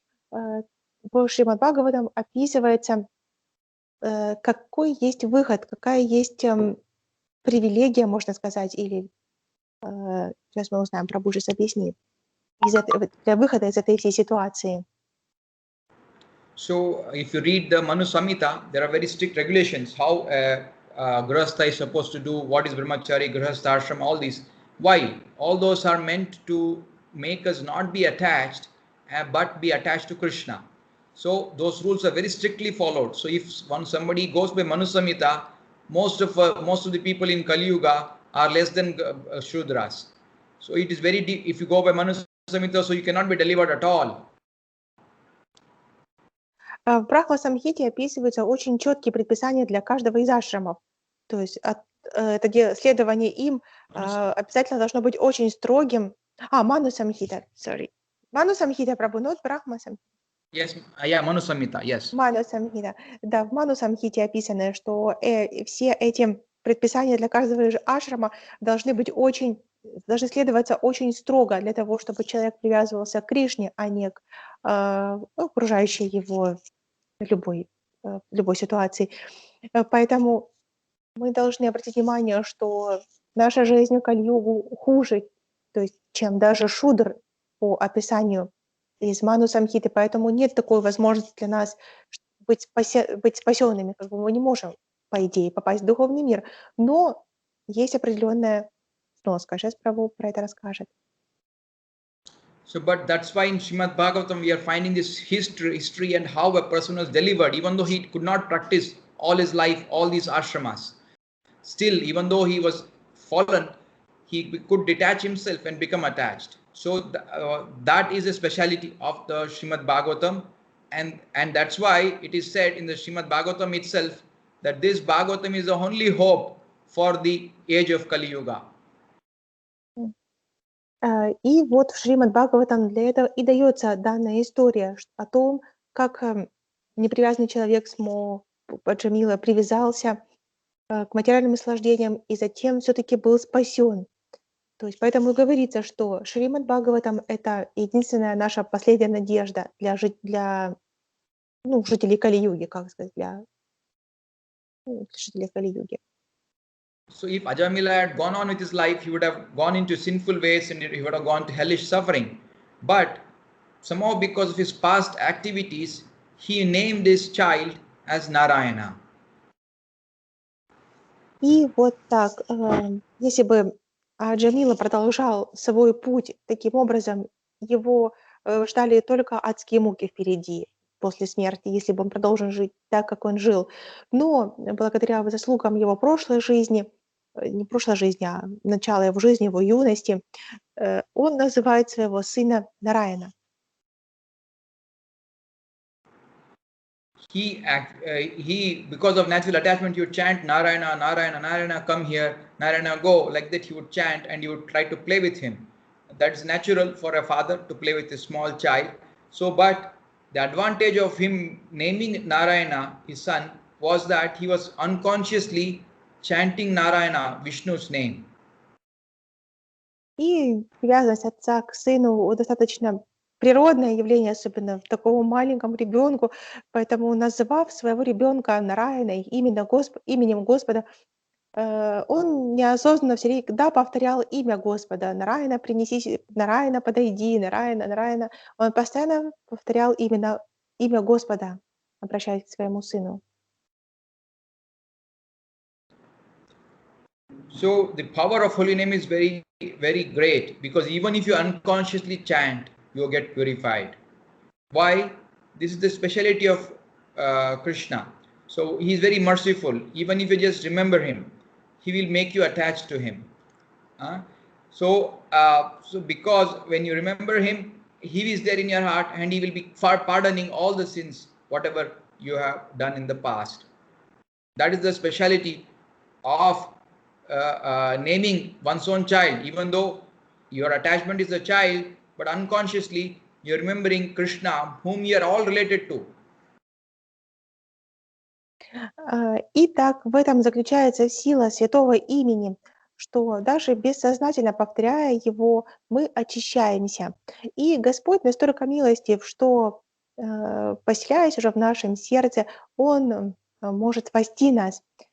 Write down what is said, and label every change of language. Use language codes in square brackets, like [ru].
[ru] В Шримад Бхагаватам описывается, какой есть выход, какая есть привилегия, можно сказать, или сейчас мы узнаем, Прабху сейчас объяснит, для выхода из этой всей ситуации. [en] So if you read the Manu Samhita, there are very strict regulations how Grihastha is supposed to do, what is Brahmachari, Grihastha Ashram, all these. Why? All those are meant to make us not be attached, but be attached to Krishna. So those rules are very strictly followed. So if somebody goes by Manu Samhita, most of the people in Kali Yuga are less than Shudras. So it is very deep. If you go by Manu Samhita, so you cannot be delivered at all. [ru] В Брахма-самхите описываются очень четкие предписания для каждого из ашрамов. То есть следование им обязательно должно быть очень строгим. Ману-самхита, [en] sorry. [ru] Ману-самхита, Прабху, [en] not [ru] Брахма-самхита. [en] Yes, yeah, Manu Samhita, yes. [ru] Ману-самхита. Да, в Ману-самхите описано, что все эти предписания для каждого из ашрама должны следоваться очень строго для того, чтобы человек привязывался к Кришне, а не к окружающей его любой ситуации. Поэтому мы должны обратить внимание, что наша жизнь в Кали-югу хуже, то есть, чем даже шудр по описанию из Ману Самхиты, поэтому нет такой возможности для нас быть спасенными, как бы мы не можем, по идее, попасть в духовный мир, но есть определенная сноска. Сейчас Прабху про это расскажет. [en] So, but that's why in Shrimad Bhagavatam we are finding this history and how a person was delivered, even though he could not practice all his life, all these ashramas. Still, even though he was fallen, he could detach himself and become attached. So that is a speciality of the Shrimad Bhagavatam, and that's why it is said in the Shrimad Bhagavatam itself that this Bhagavatam is the only hope for the age of Kali Yuga. [ru] И вот в Шримад Бхагаватам для этого и дается данная история о том, как непривязанный человек Аджамила привязался к материальным наслаждениям и затем все-таки был спасен. То есть поэтому и говорится, что Шримад Бхагаватам — это единственная наша последняя надежда для жителей Кали-юги, как сказать, для жителей Кали-юги. [en] So if Ajamila had gone on with his life, he would have gone into sinful ways and he would have gone to hellish suffering. But somehow because of his past activities, he named his child as Narayana. [ru] И вот так, если бы Аджамила продолжал свой путь таким образом, его ждали только адские муки впереди после смерти, если бы он продолжил жить так, как он жил. Но благодаря заслугам его прошлой жизни, не прошлой жизни, а начала его жизни, его юности, он называет своего сына Нараяна. [en] He because of natural attachment, he would chant Narayana, Narayana, Narayana, come here, Narayana, go. Like that he would chant and you would try to play with him. That's natural for a father to play with a small child. So, but the advantage of him naming Narayana, his son, was that he was unconsciously chanting Narayana, Vishnu's name. [ru] И привязанность отца к сыну достаточно природное явление, особенно в такому маленьком ребенку. Поэтому, называв своего ребенка Нараяной, именем Господа, он неосознанно всегда повторял имя Господа. Нараяна, принеси, Нараяна, подойди, Нараяна, Нараяна. Он постоянно повторял именно имя Господа, обращаясь к своему сыну. [en] So the power of holy name is very, very great, because even if you unconsciously chant, you get purified. Why? This is the speciality of Krishna. So he is very merciful. Even if you just remember him, he will make you attached to him. So because when you remember him, he is there in your heart and he will be pardoning all the sins, whatever you have done in the past. That is the speciality of naming one's own child. Even though your attachment is a child, but unconsciously you're remembering Krishna, whom you are all related to. [ru] Итак, в этом заключается сила святого имени, что даже бессознательно повторяя его, мы очищаемся. И Господь настолько милостив, что, поселяясь уже в нашем сердце, Он может спасти нас.